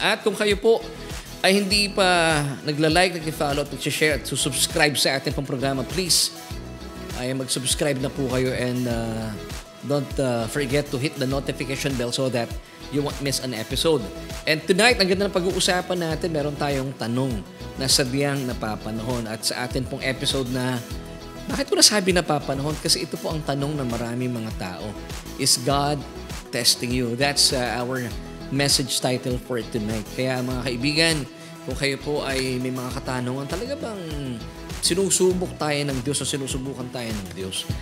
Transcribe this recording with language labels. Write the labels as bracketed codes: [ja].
[tl] At kung kayo po ay hindi pa nagla-like, nag-follow, at nag-share at subscribe sa ating pong programa, please ay mag-subscribe na po kayo [en] and don't forget to hit the notification bell so that you won't miss an episode. And tonight, [tl] ang ganda ng pag-uusapan natin, meron tayong tanong na sadyang napapanahon. At sa atin pong episode na, bakit ko nasabi napapanahon? Kasi ito po ang tanong ng maraming mga tao. [en] Is God testing you? That's our message title for tonight. [tl] Kaya mga kaibigan, kung kayo po ay may mga katanungan, talaga bang sinusubok tayo ng Diyos o sinusubukan tayo ng Diyos?